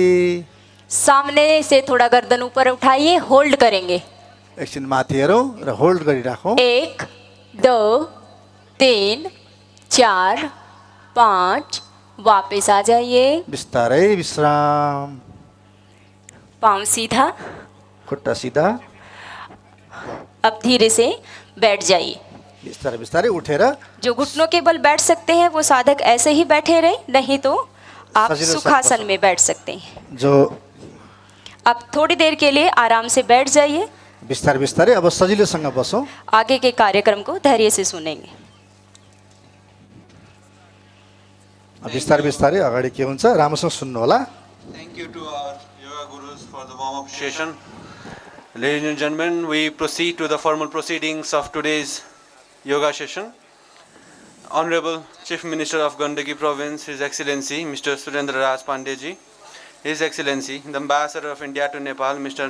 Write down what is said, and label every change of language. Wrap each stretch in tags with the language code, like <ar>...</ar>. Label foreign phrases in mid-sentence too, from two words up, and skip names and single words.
<hi>सामने से थोड़ा गर्दन ऊपर उठाइए, होल्ड करेंगे।</hi> <ne>एकछिन माथि हेरौँ र होल्ड गरिराखौँ। 1 2 3 4 5।</ne> <hi>वापस आ जाइए,</hi> <ne>बिस्तारै विश्राम।</ne> <hi>पाँव सीधा।</hi> <ne>खुट्टा सिधा।</ne> <hi>अब धीरे से बैठ जाइए।</hi> <ne>बिस्तारै बिस्तारै उठेर</ne> <hi>जो घुटनों के बल बैठ सकते हैं वो साधक ऐसे ही बैठे रहे, नहीं तो आप</hi> <ne>सजिलो</ne> <hi>सुखासन में बैठ सकते हैं। जो अब थोड़ी देर के लिए आराम से बैठ जाइए।</hi> <ne>बिस्तारै बिस्तारै अब सजिलोसँग बसौँ।</ne> <hi>आगे के कार्यक्रम को धैर्य से सुनेंगे।</hi> <ne>बिस्तारै बिस्तारै अगाडि के हुन्छ राम्रोसँग सुन्नु होला।</ne> <en>Thank you to our yoga gurus for the warm-up session. Ladies and gentlemen, we proceed to the formal proceedings of today's yoga session. Honorable Chief Minister of Gandaki Province, His Excellency Mr. Surendra Raj Pandey ji, His Excellency the Ambassador of India to Nepal, Mr.</en>